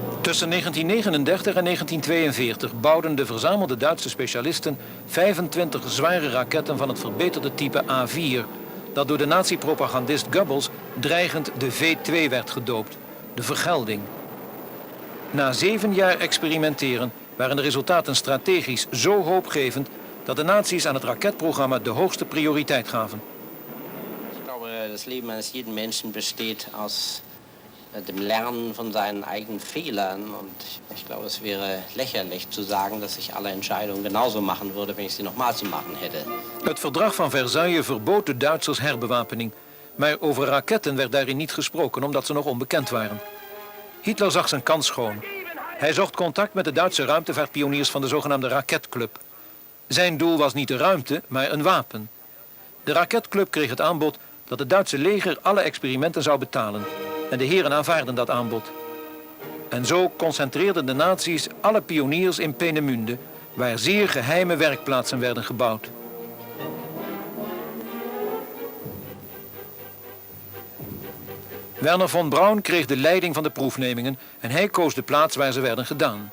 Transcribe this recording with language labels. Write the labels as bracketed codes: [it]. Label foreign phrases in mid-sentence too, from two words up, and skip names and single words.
[nl] Tussen 1939 en 1942 bouwden de verzamelde Duitse specialisten 25 zware raketten van het verbeterde type A4, dat door de nazi-propagandist Goebbels dreigend de V2 werd gedoopt, de vergelding. Na 7 jaar experimenteren waren de resultaten strategisch zo hoopgevend dat de nazi's aan het raketprogramma de hoogste prioriteit gaven. [de] Ik glaube, das Leben eines jeden Menschen besteht aus dem Lernen von seinen eigenen Fehlern. Und ich glaube, es wäre lächerlich zu sagen, dass ich alle Entscheidungen genauso machen würde, wenn ich sie nochmal zu machen hätte. [nl] Het verdrag van Versailles verbood de Duitsers herbewapening. Maar over raketten werd daarin niet gesproken, omdat ze nog onbekend waren. Hitler zag zijn kans schoon. Hij zocht contact met de Duitse ruimtevaartpioniers van de zogenaamde raketclub. Zijn doel was niet de ruimte, maar een wapen. De raketclub kreeg het aanbod dat het Duitse leger alle experimenten zou betalen. En de heren aanvaarden dat aanbod. En zo concentreerden de nazi's alle pioniers in Peenemünde, waar zeer geheime werkplaatsen werden gebouwd. Wernher von Braun kreeg de leiding van de proefnemingen en hij koos de plaats waar ze werden gedaan.